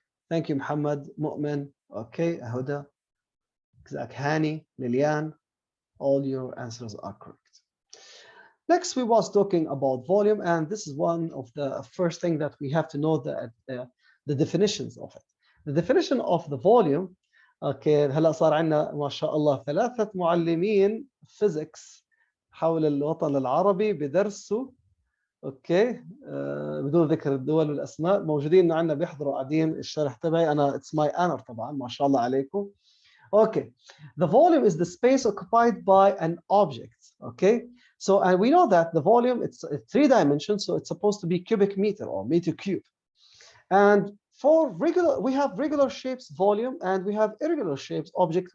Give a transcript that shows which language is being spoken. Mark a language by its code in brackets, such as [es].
[en] Thank you, Muhammad, Mu'min. Okay, Huda, Hani, Lilian. All your answers are correct. Next, we was talking about volume, and this is one of the first thing that we have to know the definitions of it. The definition of the volume. [ar] Okay, هلا صار عندنا ما شاء الله 3 معلمين physics حول الوطن العربي بدرسوا اوكي بدون ذكر الدول والاسماء موجودين عندنا بيحضروا قاعدين الشرح تبعي انا [en] it's my honor [ar] طبعا ما شاء الله عليكم. [en] Okay, the volume is the space occupied by an object. Okay, so and we know that the volume it's 3 dimensions, so it's supposed to be cubic meter or meter cube. And for regular, we have regular shapes volume, and we have irregular shapes object.